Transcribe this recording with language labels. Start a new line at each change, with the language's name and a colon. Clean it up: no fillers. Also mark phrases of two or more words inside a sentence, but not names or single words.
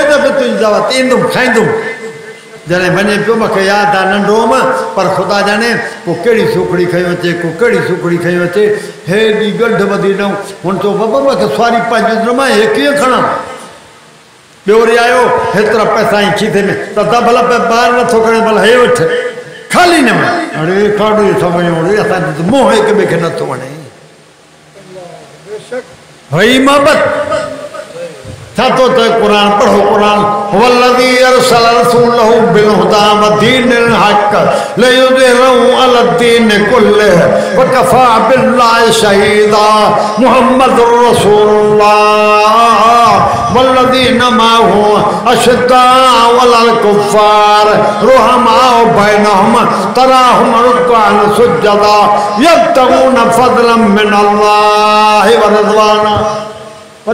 Sindhi: दफ़े तुंहिंजी दावत ईंदुमि खाईंदुमि जॾहिं वञे पियो मूंखे यादि आहे नंढो हुअमि पर ख़ुदा जाने को कहिड़ी सुखड़ी खयूं अचे को कहिड़ी सुखड़ी खयूं अचे हेॾी गंढ वधी ॾियूं हुन चयो बाबा मूंखे सवारी पंहिंजी मां हे कीअं खणां ॿियो वरी आयो हेतिरा पैसा ई खीसे में त भला ॿाहिरि नथो खणे भला हे वठि खाली न वञे अड़े काॾे समय असांजो मोह हिक ॿिए खे नथो वणे भई मोहब्बत छा थो चए क़ुर पढ़ो
Arabic: क़ुर والذي أرسل رسوله بالهدى ودين الحق ليظهره على الدين كله وكفى بالله شهيدا محمد رسول الله والذين معه أشداء على الكفار رحماء بينهم تراهم ركعا سجدا يبتغون فضلا من الله ورضوانا पर